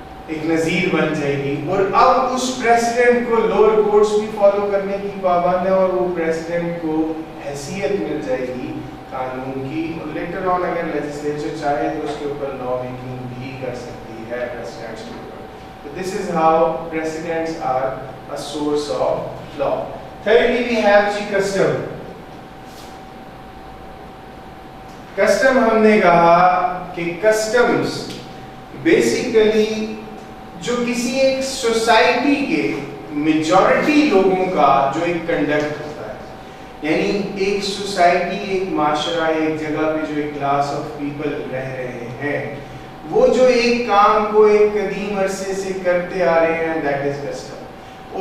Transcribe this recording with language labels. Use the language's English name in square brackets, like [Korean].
[Hindi] एक नज़ीर बन जाएगी, और अब उस प्रेसिडेंट को लोअर कोर्ट्स भी फॉलो करने की पाबंद है, और वो प्रेसिडेंट को हैसियत मिल जाएगी कानून की, और [English] later on [Hindi] अगर लेजिस्लेचर चाहे तो उसके ऊपर लॉ मेकिंग भी कर सकती है प्रेसिडेंट्स के ऊपर. [English] तो this is how precedents are a source of law. Thirdly, we have [Hindi] ji custom. Custom हमने कहा कि कस्टम्स बेसिकली जो किसी एक सोसाइटी के मेजॉरिटी लोगों का जो एक कंडक्ट होता है, यानी एक सोसाइटी, एक माशरा, एक जगह पे जो एक क्लास ऑफ पीपल रह रहे हैं, वो जो एक काम को एक कदीम अरसे से करते आ रहे हैं, [English] That is custom.